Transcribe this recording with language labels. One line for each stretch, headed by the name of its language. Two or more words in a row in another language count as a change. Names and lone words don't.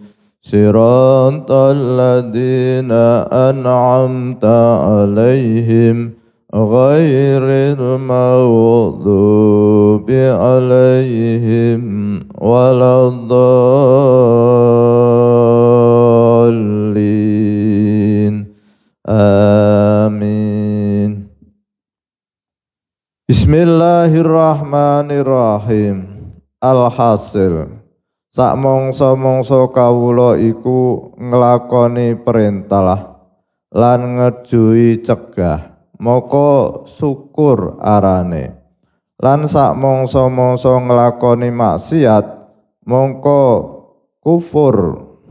Arabic: صراط الذين أنعمت عليهم غير المغضوب عليهم ولا الضالين. Amin. بسم الله الرحمن الرحيم.
Javanese: Alhasil sak mangsa-mangsa kawula iku nglakoni perintah lan ngejuhi cegah, maka syukur arane. Lan sak mangsa-mangsa nglakoni maksiat, mongko kufur.